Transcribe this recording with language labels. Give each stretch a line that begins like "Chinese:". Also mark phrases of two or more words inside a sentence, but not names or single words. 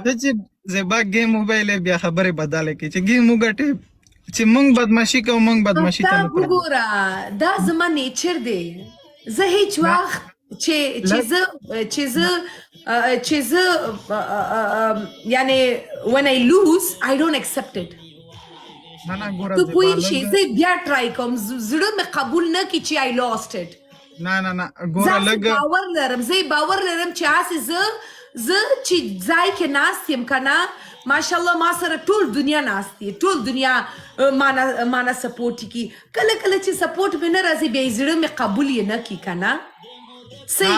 Pashto: ته چې زیبا ګیم وبایلې بیا خبرې بدله کړي چې ګیم وګټې چې موږ بدماشي کوو موږ بدماشي ته نه آفتاب وګوره دا زما نیچر دی. زه هیڅ وخت چې زه یعنی
English: when I lose I don't accept it.
Pashto: نه نه ګوره ته پوه شې زه بیا ټرای کوم زړه مې قبول نه کړي چې
English: I lost it.
Pashto: نه نه نه ګوره لږ باور لرم چې هسې زه چې ځای کې ناست یم که نه ماشاءالله ما سره ټول دنیا ناست دی ټول دنیا مانه سپورټ کي کله کله چې سپورټ مې نه راځي بیا زړه مې قبول یې نه کي که نه صحیح